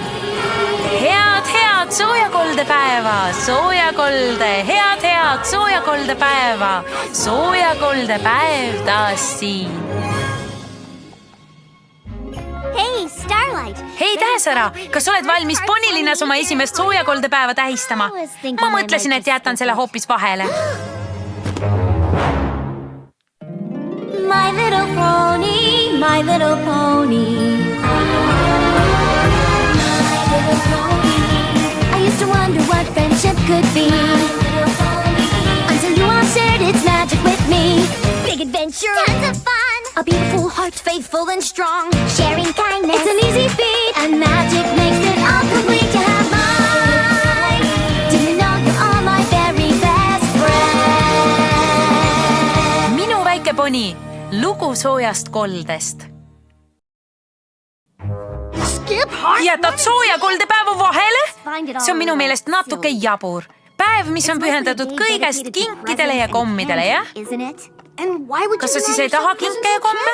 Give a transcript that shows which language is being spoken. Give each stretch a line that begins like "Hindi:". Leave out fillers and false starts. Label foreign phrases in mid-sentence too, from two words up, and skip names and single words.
Estonian: Head soojakoldepäeva, soojakolde, head soojakoldepäeva, soojakoldepäev taas siin. Hei Tähesära, kas oled valmis Ponilinnas oma esimest soojakoldepäeva tähistama? Ma mõtlesin, et jätan selle hoopis vahele.
English: My little pony, my little pony. I used to wonder what friendship could be, until you all shared its magic with me. Big adventure, tons of fun, a beautiful heart, faithful and strong. Sharing kindness, it's an easy feat, and magic makes it all complete to have mine. Do you know you're all my very best friend?
Estonian: Minu väike poni, lugu soojast koldest. Jätad soojakoldepäeva vahele? See on minu meelest natuke jabur. Päev, mis on pühendatud kõigest kinkidele ja kommidele, jah? Kas sa siis ei taha kinke ja komme?